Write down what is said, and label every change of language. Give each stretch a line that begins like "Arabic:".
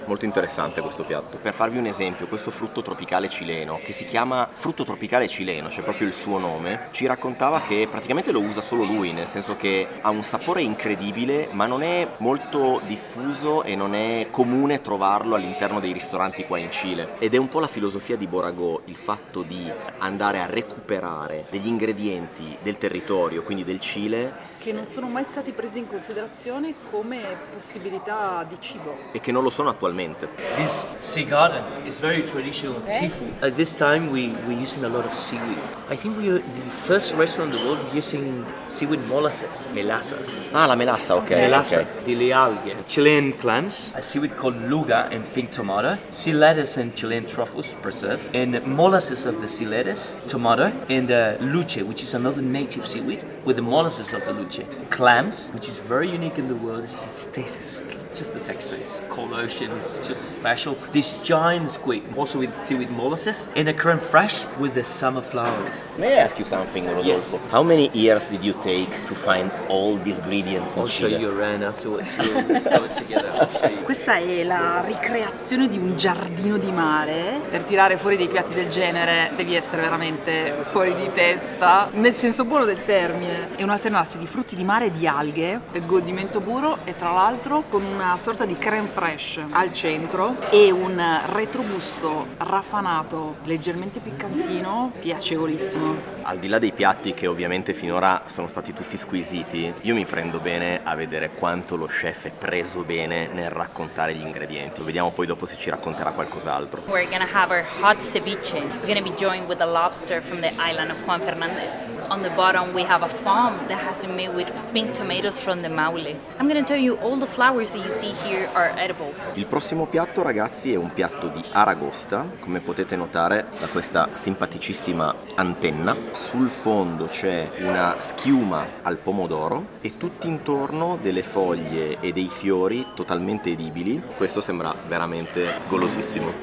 Italian: Molto interessante questo piatto. Per farvi un esempio, questo frutto tropicale cileno, che si chiama frutto tropicale cileno, c'è proprio il suo nome, ci raccontava che praticamente lo usa solo lui, nel senso che ha un sapore incredibile ma non è molto diffuso e non è comune trovarlo all'interno dei ristoranti qua in Cile, ed è un po' la filosofia di Borago, il fatto di andare a recuperare degli ingredienti del territorio, quindi del Cile, Che non sono mai stati presi in considerazione come possibilità di cibo. e che non lo sono attualmente.
English: This sea garden is very traditional seafood. At this time, we're using a lot of seaweed. I think we are the first restaurant in the world using seaweed molasses, melassas.
Italian: Ah, la melassa, ok. Melassa, ok. delle alghe,
English: Chilean clams, a seaweed called luga and pink tomato, sea lettuce and Chilean truffles preserved, and molasses of the sea lettuce, tomato, and luce, which is another native seaweed with the molasses of the luce. Clams, which is very unique in the world, it tastes just the texture is cold ocean, it's just special. This giant squid, also with seaweed molasses, and a creme fraiche with the summer flowers. May I ask you something, Rodolfo? Yes. How many years did you take to find all these ingredients in I'll show Chile? you around afterwards. We'll discover it together. I'll show you.
Italian: Questa è la ricreazione di un giardino di mare. Per tirare fuori dei piatti del genere devi essere veramente fuori di testa, nel senso buono del termine. È un alternarsi di frutti di mare e di alghe, il godimento puro, e tra l'altro con una sorta di crème fraîche al centro e un retrogusto raffanato, leggermente piccantino, piacevolissimo. Al di là dei piatti che ovviamente finora sono stati tutti squisiti, io mi prendo bene a vedere quanto lo chef è preso bene nel raccontare gli ingredienti. Vediamo poi dopo se ci racconterà qualcos'altro.
English: We're gonna have our hot ceviche. It's gonna be joined with a lobster from the island of Juan Fernandez. On the bottom we have a foam that has been made with pink tomatoes from the Maule. I'm gonna tell you all the flowers that you see here are edibles.
Italian: Il prossimo piatto, ragazzi, è un piatto di aragosta, come potete notare da questa simpaticissima antenna. Sul fondo c'è una schiuma al pomodoro e tutti intorno delle foglie e dei fiori totalmente edibili. Questo sembra veramente golosissimo.